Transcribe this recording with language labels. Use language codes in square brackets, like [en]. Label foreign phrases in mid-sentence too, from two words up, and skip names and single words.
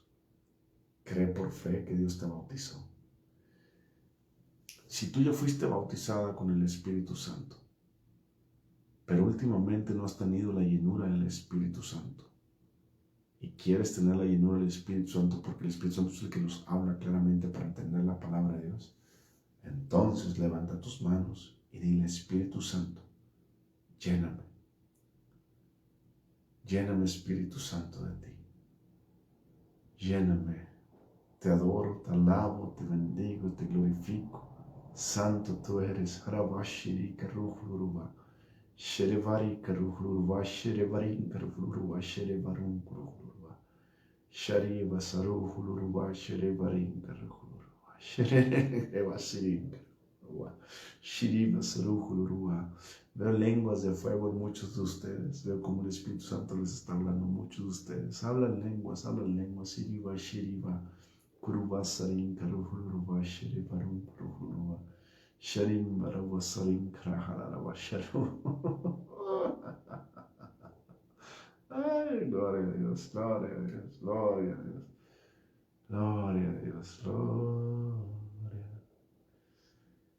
[es] Cree por fe que Dios te bautizó. Si tú ya fuiste bautizada con el Espíritu Santo, pero últimamente no has tenido la llenura del Espíritu Santo, y quieres tener la llenura del Espíritu Santo porque el Espíritu Santo es el que nos habla claramente para entender la palabra de Dios, entonces levanta tus manos y dile, Espíritu Santo, lléname. Lléname, Espíritu Santo, de ti. Lléname. Te adoro, te alabo, te bendigo, te glorifico. Santo tú eres. Harabashiri karuhluruba. Sherevari karuhluruba. Sherevarin karuhluruba. Sherevarun karuhluruba. Shariva saruhluruba. Sherevarin karuhluruba. Sherevasirin karuhluruba. Shiriva saruhluruba. Veo lenguas de fuego en muchos de ustedes. Veo como el Espíritu Santo les está hablando a muchos de ustedes. Hablan lenguas. Shiriva, shiriva. Kuruba sarin karuhuruba. Shirivarun karuhuruba. Sharim baraba sarin karaharaba sharu. Ay, gloria a Dios, gloria a Dios, gloria a Dios. Gloria a Dios, gloria.